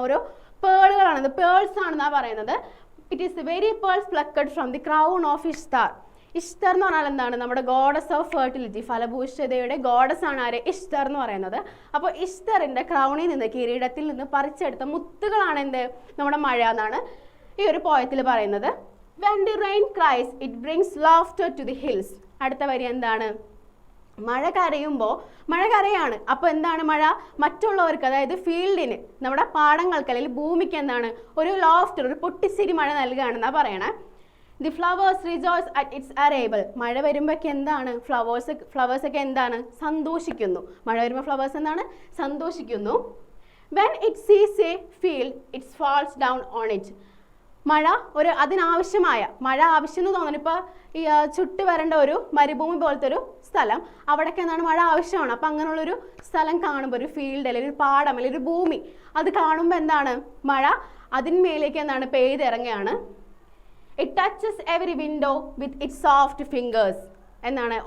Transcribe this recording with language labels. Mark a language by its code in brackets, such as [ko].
[ml] ഓരോ പേളുകളാണ്, പേൾസ് ആണെന്നാണ് പറയുന്നത്. [en] It is very pearls plucked from the crown of Ishtar. [ml] ഇഷ്തർ എന്ന് പറഞ്ഞാൽ എന്താണ്? നമ്മുടെ ഗോഡസ് ഓഫ് ഫെർട്ടിലിറ്റി, ഫലഭൂഷ്ഠതയുടെ ഗോഡസ് ആണ് ആര്? ഇഷ്തർ എന്ന് പറയുന്നത്. അപ്പോൾ ഇഷ്തറിന്റെ ക്രൗണിൽ നിന്ന്, കിരീടത്തിൽ നിന്ന് പറിച്ചെടുത്ത മുത്തുകളാണ് എന്ത്? നമ്മുടെ മഴ എന്നാണ് ഈ ഒരു പോയത്തിൽ പറയുന്നത്. [en] When the rain cries, it brings laughter to the hills. [ml] അടുത്ത വരി എന്താണ്? മഴ കരയുമ്പോൾ, മഴ കരയാണ്. അപ്പോൾ എന്താണ് മഴ? മറ്റുള്ളവർക്ക്, അതായത് ഫീൽഡിന്, നമ്മുടെ പാടങ്ങൾക്ക് അല്ലെങ്കിൽ ഭൂമിക്ക് എന്താണ്? ഒരു ലോഫ്റ്റർ, ഒരു പൊട്ടിച്ചിരി മഴ നൽകുകയാണെന്നാണ് പറയണേ. [en] The flowers rejoice at its arrival. [ml] മഴ വരുമ്പോഴൊക്കെ എന്താണ്? ഫ്ലവേഴ്സൊക്കെ എന്താണ്? സന്തോഷിക്കുന്നു. മഴ വരുമ്പോൾ ഫ്ലവേഴ്സ് എന്താണ്? സന്തോഷിക്കുന്നു. [en] When it sees a field, it falls down on it. [ml] മഴ ഒരു അതിനാവശ്യമായ മഴ ആവശ്യം എന്ന് തോന്നുന്നു. ഇപ്പോൾ ഈ ചുട്ടി വരേണ്ട ഒരു മരുഭൂമി പോലത്തെ ഒരു സ്ഥലം, അവിടേക്ക് എന്താണ്? മഴ ആവശ്യമാണ്. അപ്പം അങ്ങനെയുള്ളൊരു സ്ഥലം കാണുമ്പോൾ, ഒരു ഫീൽഡ് അല്ലെങ്കിൽ ഒരു പാടം അല്ലെങ്കിൽ ഒരു ഭൂമി, അത് കാണുമ്പോൾ എന്താണ്? മഴ അതിന്മേലേക്ക് എന്താണ്? പെയ്തിറങ്ങുകയാണ്. [en] It touches every window with it soft fingers. എന്നാണ്?